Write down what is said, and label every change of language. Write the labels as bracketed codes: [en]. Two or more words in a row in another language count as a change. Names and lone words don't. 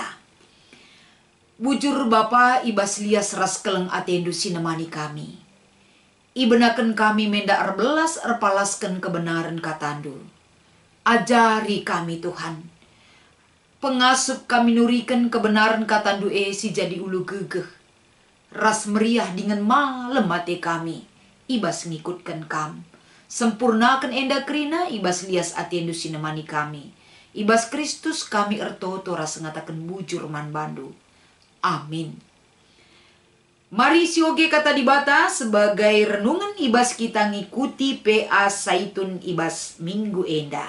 [btx] Bujur Bapa ibas lias ras keleng atendu sinemani kami. Ibenaken kami menda erbelas erpalaskan kebenaran katandu. Ajari kami Tuhan. Pengasup kami nurikan kebenaran katandu si jadi ulu gegeh. Ras meriah dengan malam mati kami. Ibas ngikutkan kam. Sempurnakan enda krina ibas lias atendu sinemani kami. Ibas Kristus kami ertoto ras ngatakan bujur man bandu. Amin. Mari sioge kata di bata [id] sebagai renungan [btx] ibas kita ngikuti PA Saitun ibas minggu enda.